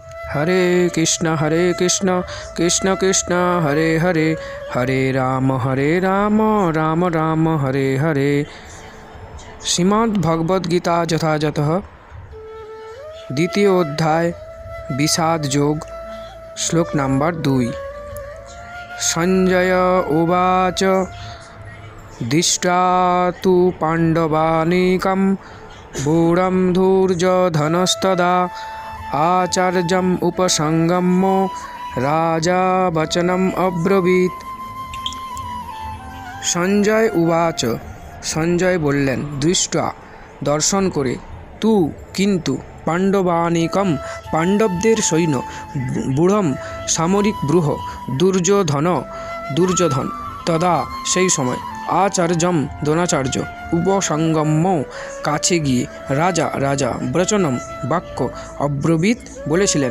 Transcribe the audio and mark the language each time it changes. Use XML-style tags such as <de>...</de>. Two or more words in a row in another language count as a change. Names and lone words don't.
<sa>হরে কৃষ্ণ কৃষ্ণ কৃষ্ণ হরে হরে, হরে রাম রাম রাম হরে হরে।</sa> <bn>শ্রীমদ্ ভগবদ্গীতা যথাযথ দ্বিতীয় অধ্যায় বিষাদ যোগ, শ্লোক নাম্বার 2।</bn> <sa>সঞ্জয় উবাচ দৃष्ट्वा तु पाण्डवानीकं मूढं धूर्योधनस्तदा आचार्यम् उपसंगम्य राजा वचनम् अब्रवीत्। সঞ্জয় উবাচ,</sa> <bn>সঞ্জয় বললেন, দৃষ্টা দর্শন করে, তু কিন্তু, পাণ্ডবানিকম পাণ্ডবদের সৈন্য, ব্যূঢ়ম সামরিক ব্যূহ, দুর্যোধন তদা সেই সময়, আচার্যম দ্রোণাচার্য, উপসঙ্গম্য কাছে গিয়ে, রাজা বচনম বাক্য, অব্রবীত বলেছিলেন।</bn>